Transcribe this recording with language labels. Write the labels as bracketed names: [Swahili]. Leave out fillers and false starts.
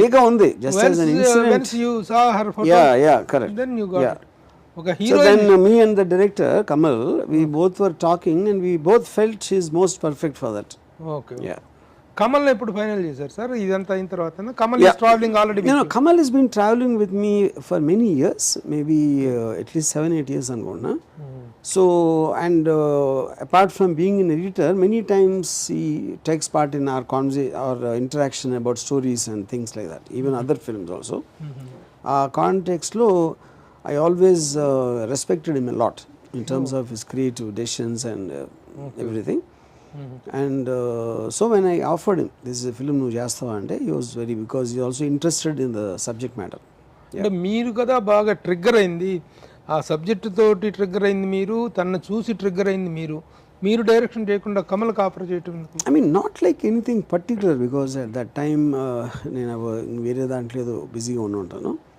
[Telugu] ఉంది [English] just as an incident. Once you saw her photo, yeah, correct. Then you got it. Okay, so then me and the director Kamal, we both were talking and we both felt she is most perfect for that. Okay. Yeah. [Telugu] Kamal ఎప్పుడు final చేశారు sir ఇదంతా అయిన తర్వాత? [English] Kamal is traveling already. Kamal has been traveling with me for many years, maybe at least 7-8 years [Telugu] అనుకున్నా. [English] So and apart from being an editor, many times he takes part in our interaction about stories and things like that, even other films also. Context lo I always respected him a lot in terms of his creative decisions and everything. And so when I offered him, this is a film [Telugu] nu chestava ante, [English] he was very, because he also interested in the subject matter. [Telugu] అంటే మీరు కదా బాగా trigger అయింది ఆ subject తోటి, trigger అయింది మీరు, తనను చూసి ట్రిగ్గర్ అయింది మీరు డైరెక్షన్ చేయకుండా కమల్కి ఆఫర్ చేయటం? [English] I mean not like anything particular, because at that time [Telugu] నేను వేరే దాంట్లో ఏదో బిజీగా ఉంటాను.